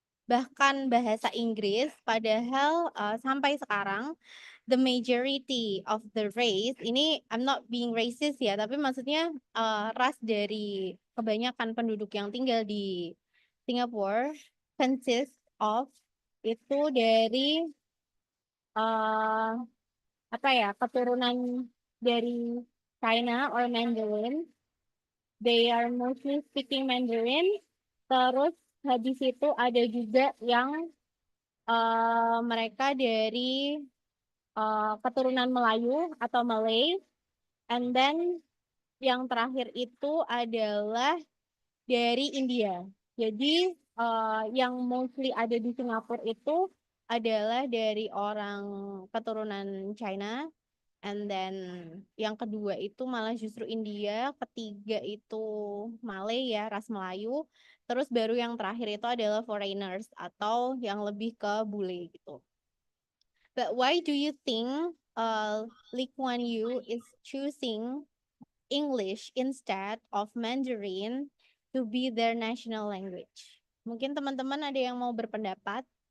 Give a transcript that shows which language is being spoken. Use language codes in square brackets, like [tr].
[id] bahkan bahasa Inggris, padahal sampai sekarang [en] the majority of the race, [id] ini [en] I'm not being racist [id] ya, tapi maksudnya ras dari kebanyakan penduduk yang tinggal di Singapura [en] consists of [id] itu dari uh, apa ya, keturunan dari China [en] or Mandarin. They are mostly speaking Mandarin. [id] Terus habis itu ada juga yang mereka dari keturunan Melayu atau Malay. [en] And then [id] yang terakhir itu adalah dari India. Jadi yang mostly ada di Singapura itu adalah dari orang keturunan China. [en] And then [id] yang kedua itu malah justru India, ketiga itu Malay ya, ras Melayu. Terus baru yang terakhir itu adalah foreigners atau yang lebih ke bule gitu. [en] But why do you think Lee Kuan Yew is choosing English instead of Mandarin to be their national language? [id] Mungkin teman-teman ada yang mau berpendapat?